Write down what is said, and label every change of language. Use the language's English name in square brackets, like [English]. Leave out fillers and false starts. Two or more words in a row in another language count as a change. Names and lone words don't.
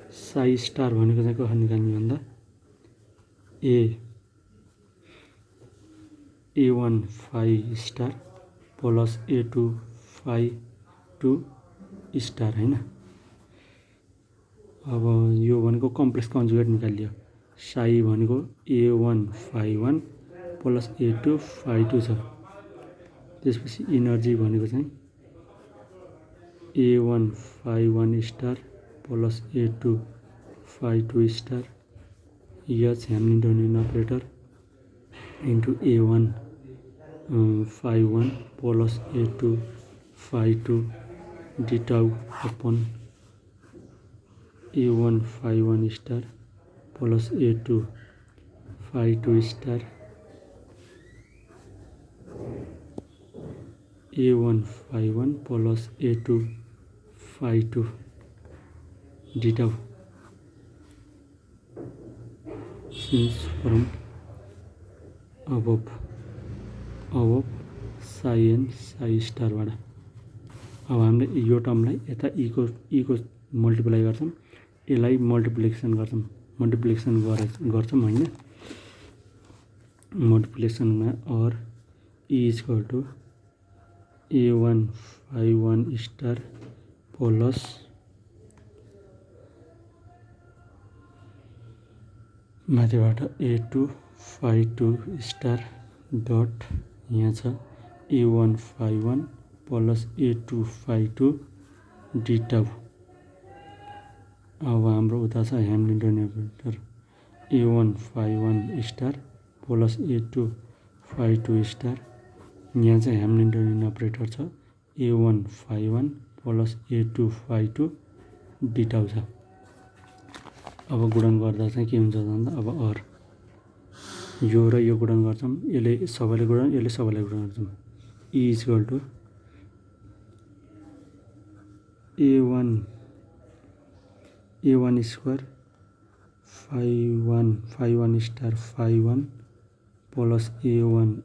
[English] psi star [Nepali] भनेको चाहिँ कसरी निकाल्ने भन्दा [English] A1 phi star plus A2 phi 2 star हैन। [Nepali] अब यो भनेको [English] complex conjugate [Nepali] निकालियो। [English] साई भनेको A1 phi 1 plus A2 phi 2 छ। [Nepali] त्यसपछि इनर्जी भनेको चाहिँ [English] A1 phi 1 star plus A2 phi 2 star H Hamiltonian operator into A1 phi 1 plus A2 phi 2 d tau upon A1 phi 1 star plus A2 phi 2 star A1 phi 1 plus A2 phi 2 d tau since from above साई एन साई स्टारबाट। [Nepali] अब हामीले यो टर्मलाई यता इको मल्टिप्लाई गर्छौँ, यसलाई मल्टिप्लिकेसन गर्छौँ होइन। [English] मल्टिप्लिकेसनमा और E equal to A1 phi 1 star plus माथिबाट A2 phi 2 star dot [Nepali] यहाँ छ [English] A1 phi 1 plus A2 phi 2 d tau. [Nepali] अब हाम्रो उता छ [English] Hamiltonian operator A1 phi 1 star plus A2 phi 2 star. [Nepali] यहाँ चाहिँ [English] Hamiltonian operator छ A1 phi 1 plus A2 phi 2 d tau छ। [Nepali] अब गुणन गर्दा चाहिँ के हुन्छ भन्दा अब और यो र यो गुणन गर्छौँ, यसले सबैले गुणन गर्छौँ। [English] E equal to A1 square phi 1 star phi 1 plus A1